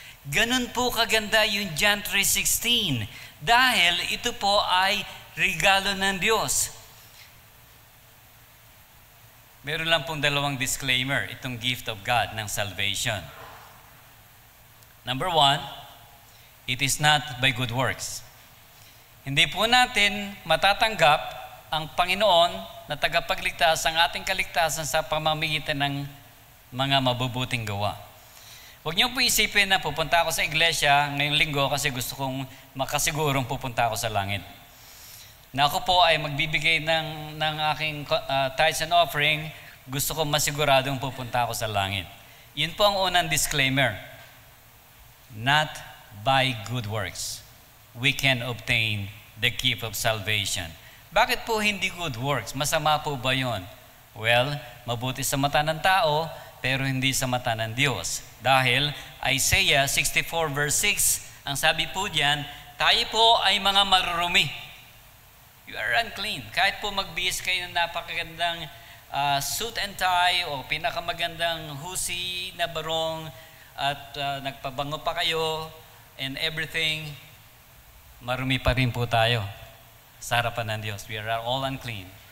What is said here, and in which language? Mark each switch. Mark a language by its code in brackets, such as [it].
[tl] Ganun po kaganda yung John 3:16 dahil ito po ay regalo ng Diyos. Meron lang pong dalawang disclaimer, itong [en] gift of God [tl] ng salvation. [en] Number 1, it is not by good works. [tl] Hindi po natin matatanggap ang Panginoon na tagapagligtas ang ating kaligtasan sa pamamagitan ng mga mabubuting gawa. Huwag niyo po isipin na pupunta ako sa iglesia ngayong linggo kasi gusto kong makasigurong pupunta ako sa langit. Na ako po ay magbibigay ng aking [en] tithes and offering, [tl] gusto kong masiguradong pupunta ako sa langit. Yun po ang unang disclaimer. [en] Not by good works we can obtain the gift of salvation. [tl] Bakit po hindi good works? Masama po ba yun? Well, mabuti sa mata ng tao, pero hindi sa mata ng Diyos. Dahil Isaiah 64 verse 6, ang sabi po diyan, tayo po ay mga marurumi. [en] You are unclean. [tl] Kahit po magbihis kayo ng napakagandang [en] suit and tie [tl] o pinakamagandang husi na barong at nagpabango pa kayo [en] and everything, [tl] marumi pa rin po tayo sa harapan ng Diyos. [en] We are all unclean.